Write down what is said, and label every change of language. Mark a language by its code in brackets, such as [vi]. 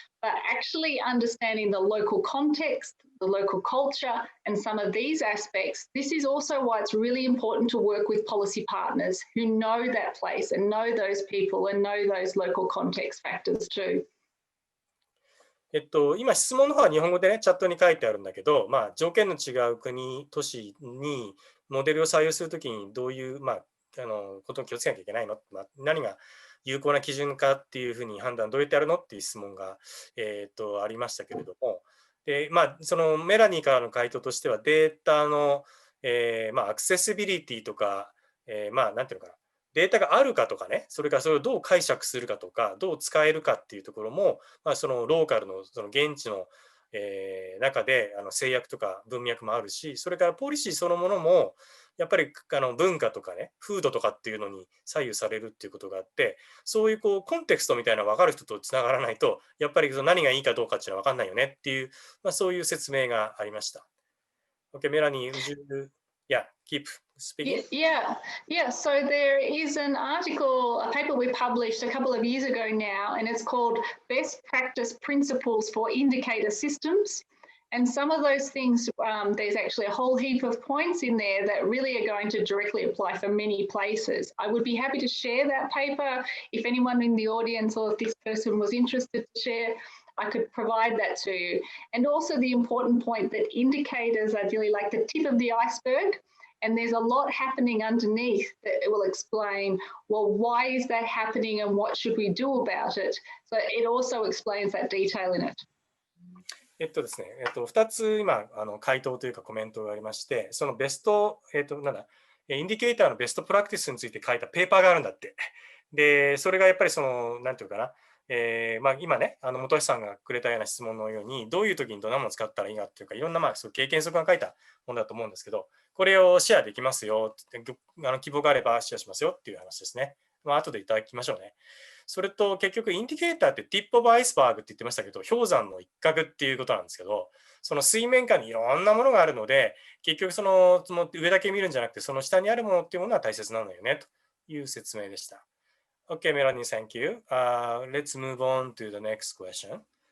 [en] But actually understanding the local context, the local culture, and some of these aspects, this is also why it's really important to work with policy partners who know that place and know those people and know those local context factors too. [ja] 今質問の方は日本語でね、チャットに書いてあるんだけど、条件の違う国、都市にモデルを採用するときにどういう、ことに気をつけなきゃいけないの、何が有効な基準かっていうふうに判断どうやってやるのっていう質問が、ありましたけれども、で、そのメラニーからの回答としてはデータの、アクセシビリティとか、なんていうのかな、データがあるかとかね、それからそれをどう解釈するかとか、どう使えるかっていうところも、そのローカルの、その現地の、中で制約とか文脈もあるし、それからポリシーそのものも、やっぱり文化とかね、風土とかっていうのに左右されるっていうことがあって、そういうコンテクストみたいなの分かる人とつながらないと、やっぱり何がいいかどうかっていうのは分かんないよねっていう、そういう説明がありました。 [en] Okay, Melanie, would you Yeah, keep speaking. Yeah. So there is an article, a paper we published a couple of years ago now, and it's called Best Practice Principles for Indicator Systems. And some of those things, there's actually a whole heap of points in there that really are going to directly apply for many places. I would be happy to share that paper. If anyone in the audience or if this person was interested to share, I could provide that to you. And also the important point that indicators are really like the tip of the iceberg. And there's a lot happening underneath that will explain, well, why is that happening and what should we do about it? So it also explains that detail in it. [ja] ですね、2つ今回答というかコメントがありまして、そのベスト、インディケーターのベストプラクティスについて書いたペーパーがあるんだって。で、それがやっぱりなんていうかな、今ね、本橋さんがくれたような質問のように、どういう時にどんなものを使ったらいいかっていうか、いろんなそういう経験則が書いたものだと思うんですけど、これをシェアできますよ、希望があればシェアしますよっていう話ですね。後でいただきましょうね。それと結局インディケーターってティップオブアイスバーグって言ってましたけど、氷山の一角っていうことなんですけど、その水面下にいろんなものがあるので、結局その上だけ見るんじゃなくて、その下にあるものっていうものは大切なのよねという説明でした。 [en] Okay, Melanie, thank you. Let's move on to the next question.